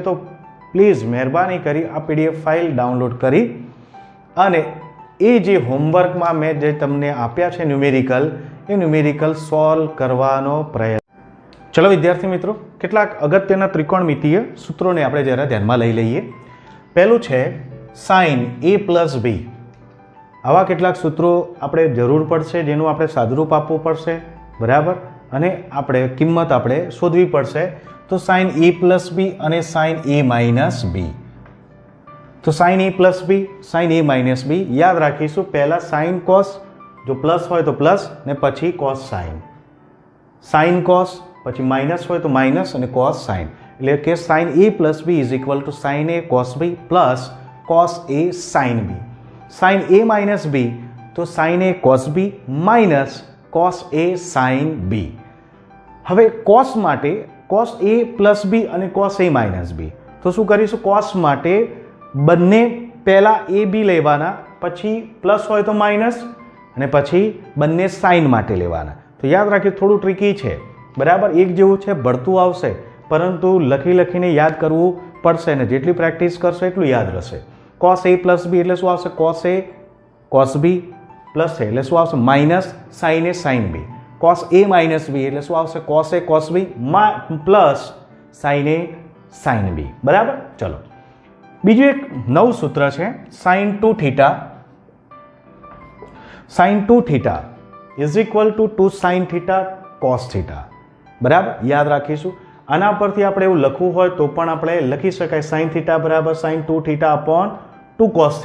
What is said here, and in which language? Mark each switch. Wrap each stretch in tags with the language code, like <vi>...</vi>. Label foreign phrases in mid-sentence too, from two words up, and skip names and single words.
<gu>તો પ્લીઝ મહેરબાની કરી આ</gu> <en>PDF file download</en> <gu>કરી અને એ જે હોમવર્કમાં મેં જે તમને આપ્યા છે ન્યુમેરિકલ, એ ન્યુમેરિકલ સોલ્વ કરવાનો પ્રયત્ન. ચલો વિદ્યાર્થી મિત્રો, કેટલાક અગત્યના ત્રિકોણમિતીય સૂત્રોને આપણે જરા ધ્યાનમાં લઈ લઈએ. પહેલું છે sin a + b. આવા કેટલાક સૂત્રો આપણે જરૂર પડશે, જેનું આપણે સાદુરૂપ આપવું પડશે, બરાબર. અને આપણે કિંમત આપણે શોધવી પડશે. તો sin a + b અને sin a - b. તો sin a + b, sin a - b યાદ રાખીશું. પહેલા sin cos, જો પ્લસ હોય તો પ્લસ ને પછી cos sin. sin cos પછી માઇનસ હોય તો માઇનસ અને cos sin. એટલે કે sin a + b = sin a cos b પ્લસ cos a sin b. sin a - b તો sin a cos b માઇનસ cos a sin b. હવે cos માટે cos a + b અને cos a - b. તો શું કરીશું? cos માટે બંને પહેલા a b લેવાના, પછી પ્લસ હોય તો માઇનસ અને પછી બંને સાઇન માટે લેવાના. તો યાદ રાખીએ, થોડું ટ્રિકી છે, બરાબર. એક જેવું છે, ભળતું આવશે, પરંતુ લખીને યાદ કરવું પડશે ને જેટલી પ્રેક્ટિસ કરશો એટલું યાદ રહેશે. cos a + b એટલે શું આવશે? cos a cos b પ્લસ છે એટલે શું આવશે? માઇનસ sin a sin b. cos a - b એટલે શું આવશે? cos a cos b પ્લસ sin a sin b, બરાબર. ચલો બીજું એક નવું સૂત્ર છે sin 2θ. sin 2θ = 2 sin θ cos θ, બરાબર. યાદ રાખીશું. આના પરથી આપણે એવું લખવું હોય તો પણ આપણે લખી શકાય sin θ = sin 2θ / 2 cos θ.</gu>